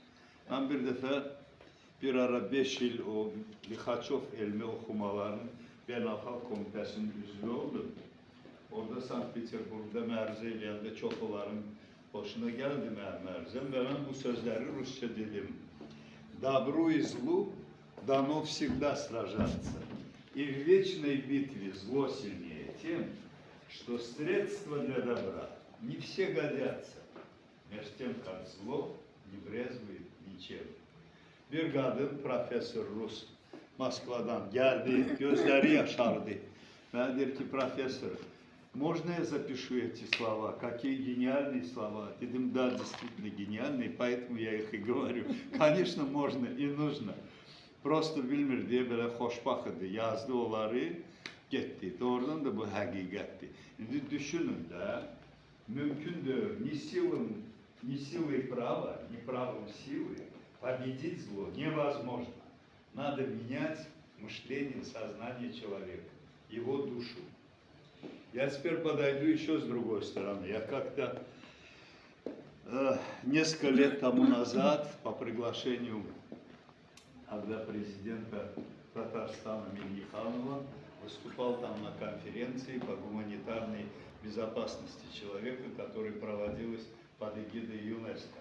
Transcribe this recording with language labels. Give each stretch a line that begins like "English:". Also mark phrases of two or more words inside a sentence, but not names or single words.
Azerbaijani: Mən bir dəfə bir ara 5 il o Lixaçov elmi oxumaların Beynəlxalq Komitəsinin üzvü oldum. Orada Sankt-Peterburgda məruzə eləyəndə çox onların hoşuna gəldi mənim mərzəm və mən bu sözləri Rusça dedim.
Russian: Добру и злу дано всегда сражаться. И в вечной битве зло сильнее тем, что средства для добра не все годятся, между тем, как зло не брезгует ничем.
Azerbaijani: Bir qadın professor Rus Moskvadan geldi, gözleri yaşardı. Bana der ki, professor,
Russian: можно я запишу эти слова? Какие гениальные слова? Dedim, да, действительно гениальные, поэтому я их и говорю. Конечно, можно и нужно.
Azerbaijani: Prosto bilmir deyə belə xoşbax idi, yazdı onları, getdi. Doğrudan da bu həqiqətdir. İndi düşünün də, mümkündür,
Russian: ни силой права, ни правом силы победить зло невозможно. Надо менять мышление, сознание человека, его душу. Я теперь подойду еще с другой стороны. Я как-то несколько лет тому назад по приглашению когда президента Татарстана Минниханова выступал там на конференции по гуманитарной безопасности человека, которая проводилась под эгидой ЮНЕСКО.